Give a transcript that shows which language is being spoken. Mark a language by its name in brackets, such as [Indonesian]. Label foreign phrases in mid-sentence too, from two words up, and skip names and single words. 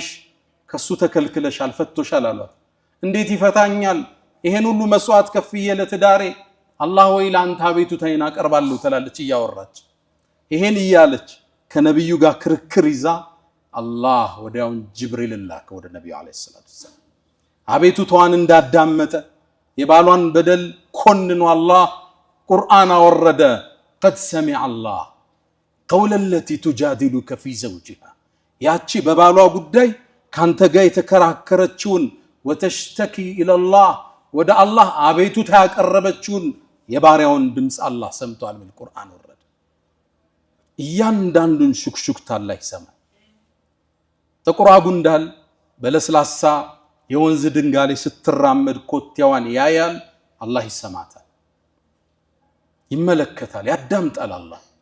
[Amharic] ከሱ ተከልክለሻል ፈቶሻል አሏት እንዴት ይፈታኛል ይሄን ሁሉ መስዋዕት ከፍዬ ለትዳሬ አላህ ወይ ላንተ አቤቱታዬን አቀርባለሁ ትላለች እያወራች ይሄን ይያለች ከነብዩ ጋር ክርክር ይዛ አላህ ወዲያውን ጅብሪል ላከ ወደ ነብዩ [Arabic] عليه الصلاة السلام [Amharic] አቤቱታዋን እንዳዳመጠ የባሏን በደል ኮንኖ አላህ ቁርአን አወረደ። [Arabic] قد سمع الله قول التي تجادلك في زوجها [Amharic] ያቺ በባሏ ጉዳይ ካንተ ጋር የተከራከረችውን [Arabic] وتشتكي الى الله [Amharic] ወደ አላህ አቤቱታ ያቀረበችውን የባሪያውን ድምጽ አላህ ሰምቷል። በቁርአን ወረደ። እያንዳንዱን ሹክሹክታ አላህ ይሰማል። ጥቁር ጉንዳን በለስላሳ የወንዝ ድንጋይ ስትራመድ ኮቴዋን ያያል። አላህ ይሰማታል፣ ይመለከታል፣ ያዳምጣል። አላህ